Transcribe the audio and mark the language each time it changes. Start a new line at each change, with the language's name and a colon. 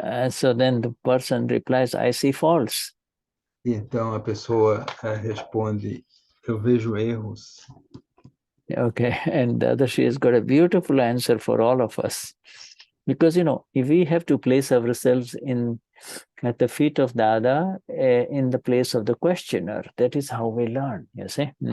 English: So then the person replies, I see faults.
Portuguese: Então, a pessoa responde, eu vejo erros.
English: Okay, and Dadashri has got a beautiful answer for all of us. Because, if we have to place ourselves at the feet of Dada, in the place of the questioner, that is how we learn, you see?